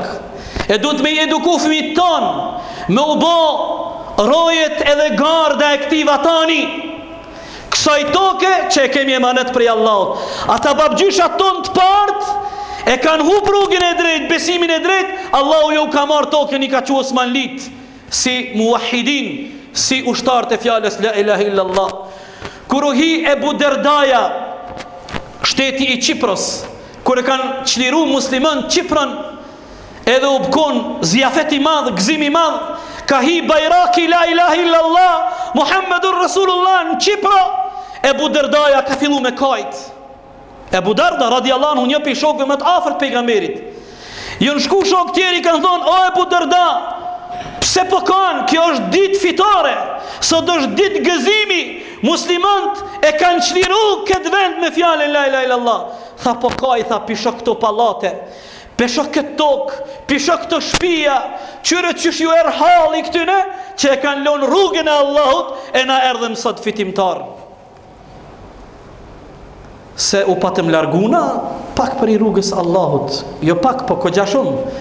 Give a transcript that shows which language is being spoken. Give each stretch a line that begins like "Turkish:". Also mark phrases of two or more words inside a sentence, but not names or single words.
Albanian: E duhet me eduku fëmijët ton, me u bo rojet edhe garda e këtij vatani, kësaj toke që e kemi emanet prej Allahut. Ata babgjyshat ton të partë e kanë hub rrugën e drejt, besimin e drejt. Allahu ju ka marrë tokën, i ka qu Osmanlit si muwahhidin, si ushtarët e fjalës
Arabic: لا إله إلا الله.
Albanian: Kur u hi Ebu Derdaja, shteti i Qipros, kur e kanë çliru musliman Qipron, edhe u bkon zjafet i madh, gëzim i madh, ka hi bajraki
Arabic: لا إله إلا الله محمد رسول الله
Albanian: në Qipro. Ebu Derdaja ka fillu me kajt. Ebu Derda
Arabic: رضي الله عنه,
Albanian: një prej shokëve më të afërt pejgamberit, jënë shku shok tjeri, kanë thonë: o Ebu Derda, pse po kanë, kjo është ditë fitore, sot është ditë gëzimi, muslimant e kanë çliru këtë vend me fjalën
Arabic: لا إله إلا الله.
Albanian: Tha po kaj, tha pisho këto pallate, pisho këtë tokë, pisho këto shtëpia, qyre qysh ju halli këtyne që e kanë lënë rrugën e Allahut, e na erdhëm sot fitimtar. Se u patëm larguna pak për i rrugës Allahut, jo pak, po kogja shumë.